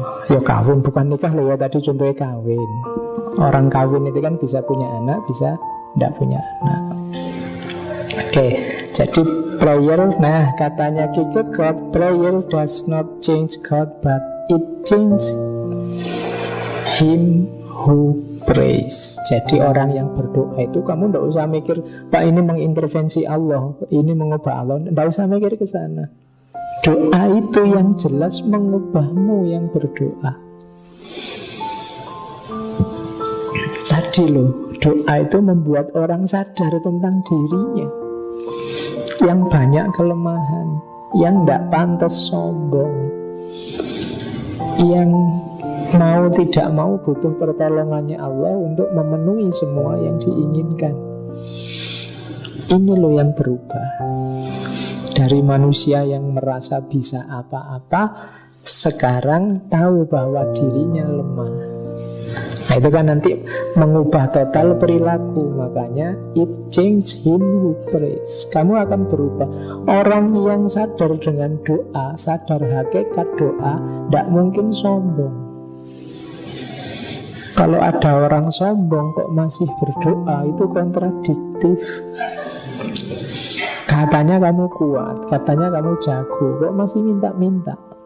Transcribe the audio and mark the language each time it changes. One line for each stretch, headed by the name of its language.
Indonesian: Ya kawin, bukan nikah loh ya, tadi contohnya kawin. Orang kawin itu kan bisa punya anak, bisa tidak punya anak. Oke, jadi prayer, nah katanya
English: Kierkegaard, prayer does not change God, but it changes him who prays.
Indonesian: Jadi orang yang berdoa itu kamu tidak usah mikir, Pak ini mengintervensi Allah, ini mengubah Allah. Tidak usah mikir ke sana. Doa itu yang jelas mengubahmu yang berdoa. Tadi loh, doa itu membuat orang sadar tentang dirinya yang banyak kelemahan, yang tidak pantas sombong, yang mau tidak mau butuh pertolongannya Allah untuk memenuhi semua yang diinginkan. Ini loh yang berubah. Dari manusia yang merasa bisa apa-apa, sekarang tahu bahwa dirinya lemah. Nah itu kan nanti mengubah total perilaku.
English: Makanya it change him who prays.
Indonesian: Kamu akan berubah. Orang yang sadar dengan doa, sadar hakikat doa, tidak mungkin sombong. Kalau ada orang sombong kok masih berdoa, itu kontradiktif. Katanya kamu kuat, katanya kamu jago, kok masih minta-minta.